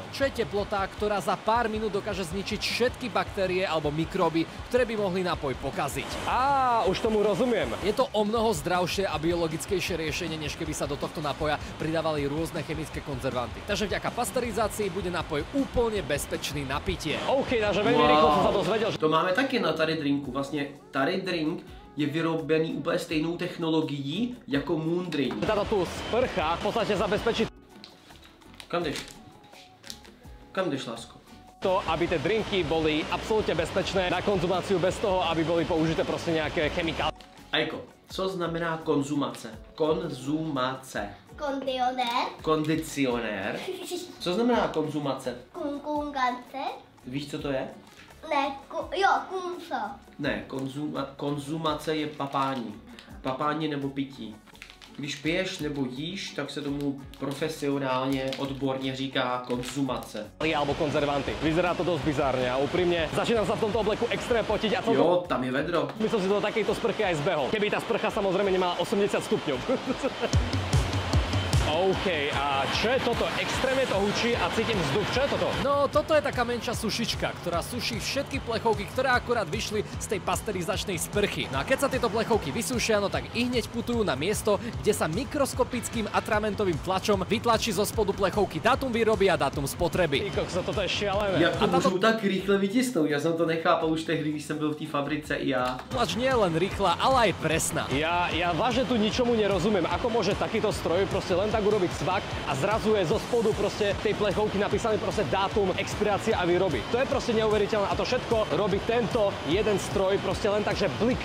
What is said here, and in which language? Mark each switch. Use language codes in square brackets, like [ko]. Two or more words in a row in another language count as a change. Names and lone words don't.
[sk] Čo je teplota, ktorá za pár minút dokáže zničiť všetky baktérie alebo mikróby, ktoré by mohli nápoj pokaziť. Už tomu rozumiem. Je to o mnoho zdravšie a biologickejšie riešenie, než keby sa do tohto nápoja pridávali rôzne chemické konzervanty. Takže vďaka pasterizácii bude nápoj úplne bezpečný na pitie. OK, takže veľmi rýchlo som sa dozvedel, že [cs] To máme taky na tady drinku. Vlastně tady drink je vyrobený úplně stejnou technologií jako Moon Drink. [sk] táto tu sprcha v podstate zabezpečí [cs] Kam jdeš? Kam jdeš, lásko? [sk] to, aby tie drinky boli absolútne bezpečné na konzumáciu bez toho, aby boli použité proste nejaké chemikálie. [cs] Ajko, co znamená konzumace? Konzumace. Kondicionér. Co znamená konzumace? Kungance? Víš, co to je? Ne, kumso. Ne, konzumace je papání. Papání nebo pití. Když piješ nebo jíš, tak se tomu profesionálně, odborně říká konzumace. [sk] Alebo konzervanty. Vyzerá to dosť bizárne a úprimne začínam sa v tomto obleku extrémne potiť a [cs] Jo, tam je vedro. [sk] my som si do takejto sprchy aj zbehol. Keby tá sprcha samozrejme nemala 80 stupňov. OK, a čo je toto? Extrémne to hučí a cítim vzduch. Čo je toto? No, toto je taká menšia sušička, ktorá suší všetky plechovky, ktoré akurát vyšli z tej pasterizačnej sprchy. No a keď sa tieto plechovky vysúšia, no tak i hneď putujú na miesto, kde sa mikroskopickým atramentovým tlačom vytlačí zo spodu plechovky dátum výroby a dátum spotreby. Ty kokso, toto je šialené. [cs] Jak to můžu tak rychle vytisknout? Já jsem to nechápal už tehdy, když jsem byl v té fabrice i já. [sk] Tlač nie je len rýchla, ale aj presná. Ja vážne tu ničomu nerozumiem. Ako môže takýto stroj proste len tak urobiť svak a zrazu je zo spodu proste tej plechovky napísaný proste dátum expirácie a výroby. To je proste neuveriteľné a to všetko robí tento jeden stroj proste len tak, že blik.